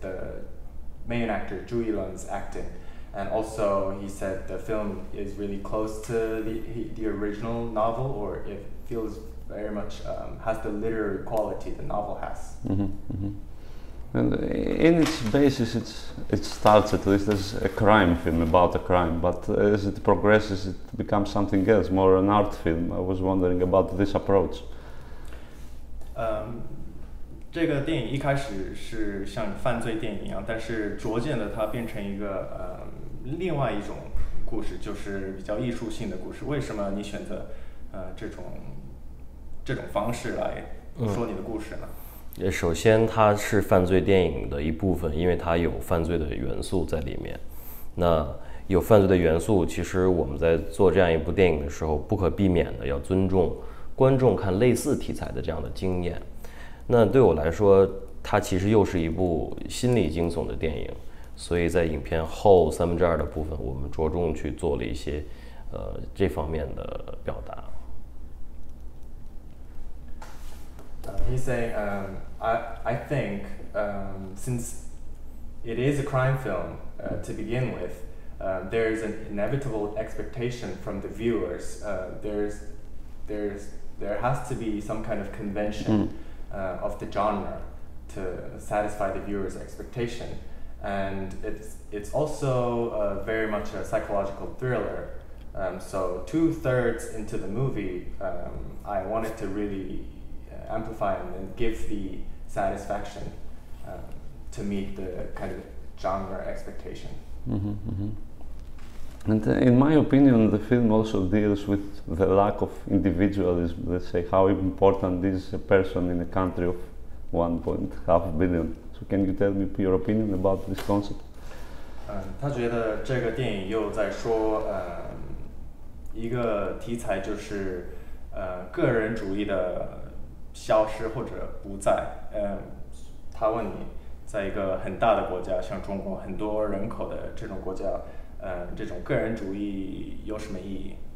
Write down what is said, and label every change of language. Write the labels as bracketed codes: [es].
[en] The main actor Zhu Yilun's acting. And also, he said the film is really close to the original novel, or it feels very much has the literary quality the novel has. Mm-hmm, mm-hmm. And in its basis, it starts at least as a crime film about a crime, but as it progresses, it becomes something else, more an art film. I was wondering about this approach. [zh] 这个电影一开始是像犯罪电影一样，但是逐渐的它变成一个另外一种故事，就是比较艺术性的故事。为什么你选择这种方式来说你的故事呢？首先，它是犯罪电影的一部分，因为它有犯罪的元素在里面。那有犯罪的元素，其实我们在做这样一部电影的时候，不可避免的要尊重观众看类似题材的这样的经验。那对我来说，它其实又是一部心理惊悚的电影，所以在影片后2/3的部分，我们着重去做了一些这方面的表达。 [en] He's saying, I think since it is a crime film to begin with, there's an inevitable expectation from the viewers. There has to be some kind of convention of the genre to satisfy the viewer's expectation, and it's also very much a psychological thriller. So 2/3 into the movie, I wanted to really amplify and give the satisfaction to meet the kind of genre expectation. And in my opinion, the film also deals with the lack of individualism. Let's say how important is a person in a country of 1.5 billion. So can you tell me your opinion about this concept? [zh] 他觉得这个电影又在说一个题材就是个人主义的消失或者不在。他问你，在一个很大的国家，像中国很多人口的这种国家，这种个人主义有什么意义？